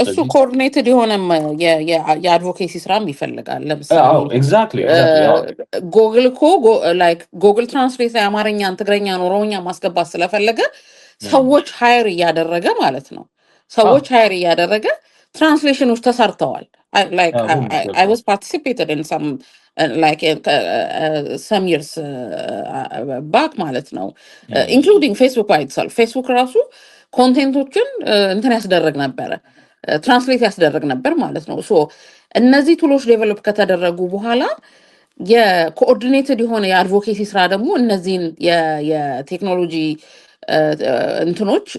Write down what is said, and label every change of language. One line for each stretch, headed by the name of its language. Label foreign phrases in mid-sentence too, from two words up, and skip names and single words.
Amharic: እሱ ኮኦርዲኔትድ የሆነ የአድቮኬሲ ስራም ይፈልጋል። ለምሳሌ ጎግል እኮ ጎግል ትራንስሌት ላይ አማርኛን፣ ትግረኛን፣ ኦሮሞኛ ማስገባት ስለፈለገ ሰዎች ሀይር እያደረገ ማለት ነው። ትራንስሌሽኖች ተሰርተዋል።
English: I was participated in some some years back
Amharic: ማለት ነው። ኢንክሉዲንግ ፌስቡክ
English: by itself
Amharic: ፌስቡክ ራሱ ኮንቴንቶችን እንትን ያስደረግ ነበረ፣ ትራንስሌት ያስደረግ ነበር ማለት ነው። ሶ እነዚህ ቱሎች ዴቨሎፕ ከተደረጉ በኋላ የኮኦርዲኔትድ የሆነ የአድቮኬሲ ስራ ደግሞ እነዚህን የቴክኖሎጂ እንትኖች